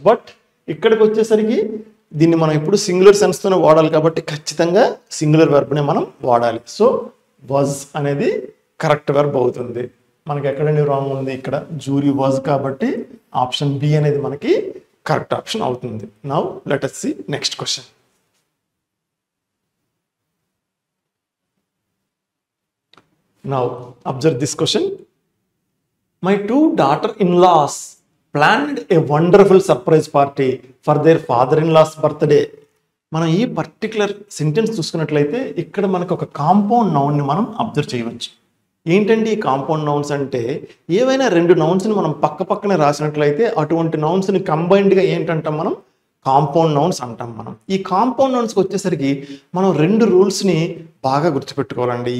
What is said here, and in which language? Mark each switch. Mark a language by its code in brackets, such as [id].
[te] But ఇక్కడికి వచ్చేసరికి దీన్ని మనం ఇప్పుడు సింగులర్ సెన్స్తోనే వాడాలి కాబట్టి ఖచ్చితంగా సింగులర్ వెర్బ్ని మనం వాడాలి. సో వాజ్ అనేది కరెక్ట్ వెర్బ్ అవుతుంది. మనకి ఎక్కడండి రాంగ్ ఉంది, ఇక్కడ జ్యూరీ వాజ్ కాబట్టి ఆప్షన్ బి అనేది మనకి కరెక్ట్ ఆప్షన్ అవుతుంది. [en] Now let us see next question. Now observe this question. My two daughter-in-laws planned a wonderful surprise party for their father-in-law's birthday. [te] మనం ఈ పర్టికులర్ సెంటెన్స్ చూసుకున్నట్లయితే ఇక్కడ మనకు ఒక కాంపౌండ్ నౌన్ని మనం అబ్జర్వ్ చేయవచ్చు. ఏంటంటే ఈ కాంపౌండ్ నౌన్స్ అంటే ఏవైనా రెండు నౌన్స్ని మనం పక్క పక్కనే రాసినట్లయితే అటువంటి నౌన్స్ని కంబైన్డ్గా ఏంటంటాం, మనం కాంపౌండ్ నౌన్స్ అంటాం మనం. ఈ కాంపౌండ్ నౌన్స్కి వచ్చేసరికి మనం రెండు రూల్స్ని బాగా గుర్తుపెట్టుకోవాలండి.